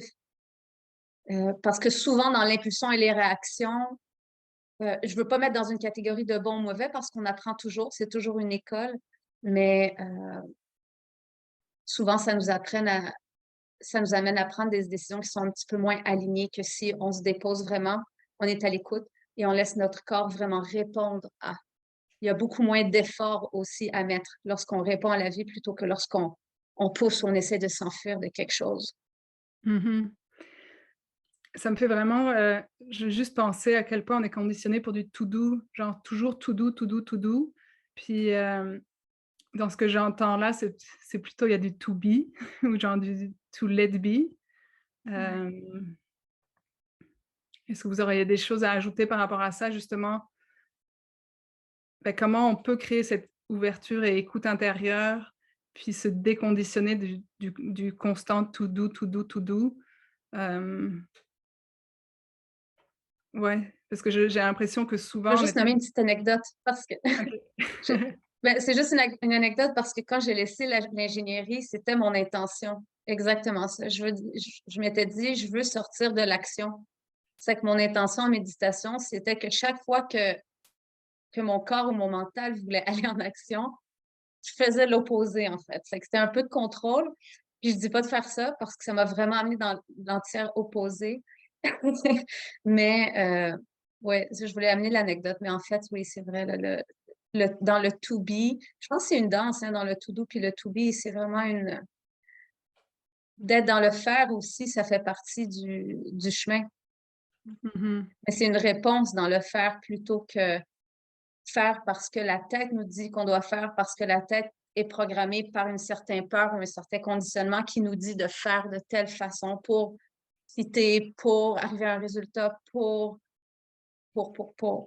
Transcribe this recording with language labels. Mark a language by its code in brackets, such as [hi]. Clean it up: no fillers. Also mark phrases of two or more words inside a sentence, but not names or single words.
[fr] Parce que souvent, dans l'impulsion et les réactions, je veux pas mettre dans une catégorie de bon ou mauvais parce qu'on apprend toujours, c'est toujours une école, mais souvent, ça nous amène à prendre des décisions qui sont un petit peu moins alignées que si on se dépose vraiment, on est à l'écoute et on laisse notre corps vraiment répondre à. Il y a beaucoup moins d'efforts aussi à mettre lorsqu'on répond à la vie plutôt que lorsqu'on pousse ou on essaie de s'enfuir de quelque chose. Mmh. Ça me fait vraiment, je juste penser à quel point on est conditionné pour du [en] to do, [fr] genre toujours [en] to do, to do, to do. [fr] Puis, dans ce que j'entends là, c'est plutôt il y a du [en] to be [fr] ou genre du [en] to let be. [fr] Ouais. Hem, est-ce que vous auriez des choses à ajouter par rapport à ça justement? Bah, comment on peut créer cette ouverture et écoute intérieure, puis se déconditionner du constant [en] to do, to do, to do? [fr] Hem, ouais, parce que j'ai l'impression que Je vais souvent on est juste nommer une petite anecdote parce que je- OK. ben, c'est juste une anecdote parce que quand j'ai laissé l'ingénierie, c'était mon intention. Exactement ça. Je m'étais dit, je veux sortir de l'action. C'est que mon intention en méditation, c'était que chaque fois que mon corps ou mon mental voulait aller en action, je faisais l'opposé, en fait. C'est que c'était un peu de contrôle. Puis je dis pas de faire ça parce que ça m'a vraiment amené dans l'entière opposé. Mais ouais, je voulais amener l'anecdote. Mais en fait, oui, c'est vrai, là, dans le [en] to be, [fr] je pense que c'est une danse, hein, dans le [en] to do [fr] puis le [en] to be, [fr] c'est vraiment d'être dans le faire aussi, ça fait partie du chemin. Mmh. Mais c'est une réponse dans le faire plutôt que faire parce que la tête nous dit qu'on doit faire, parce que la tête est programmée par une certaine peur ou un certain conditionnement qui nous dit de faire de telle façon pour citer, pour arriver à un résultat, pour.